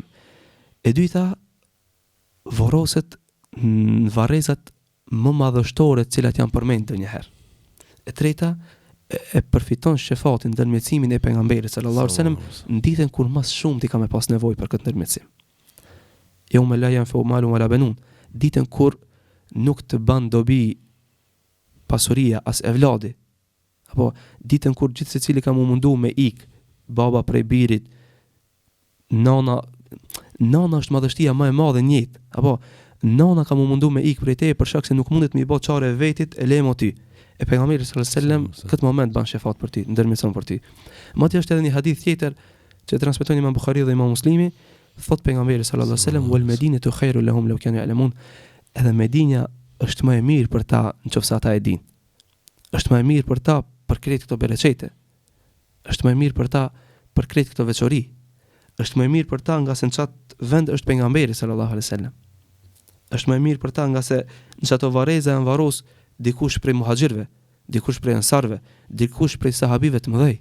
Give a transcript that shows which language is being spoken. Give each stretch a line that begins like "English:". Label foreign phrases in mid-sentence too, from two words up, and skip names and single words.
Albanian: E dyta, varroset në varrezat më madhështore të cilat janë përmendur një herë. E treta, e përfiton shefatin ndërmjetësimin e pejgamberit
Arabic: صلى الله عليه وسلم
Albanian: në ditën kur më shumë ti ka me pas nevojë për këtë ndërmjetësim. Jo me
Arabic: لا ينفع مال ولا بنون,
Albanian: ditën kur nuk të ban dobi pasuria as evladi, apo ditën kur gjithë secili ka mundu me ik, baba prej birit, nana është madhështia më e madhe në jetë, apo nana ka mundu me ik prej teje për shkak se nuk mundet me i bë çare vetit, e lemo ty. E pejgamberi
Arabic: صلى الله عليه وسلم
Albanian: këtë moment ban shefat për ti, ndërmjetëson për ti. Madje është edhe një hadith tjetër që transmeton Imam Buhariu dhe Imam Muslimi, thot pejgamberi
Arabic: صلى الله عليه وسلم: "والمدينة خير لهم لو كانوا يعلمون."
Albanian: Edhe Medinja është më e mirë për ta nëse ata e dinë. Është më e mirë për ta për krejt këto bereqete. Është më e mirë për ta për krejt këto veçori. Është më e mirë për ta nga se në çat vend është pejgamberi
Arabic: صلى الله عليه وسلم.
Albanian: Është më e mirë për ta nga se në çato varreza janë varros dikush prej muhaxhirëve, dikush prej ansarëve, dikush prej sahabive të mëdhej.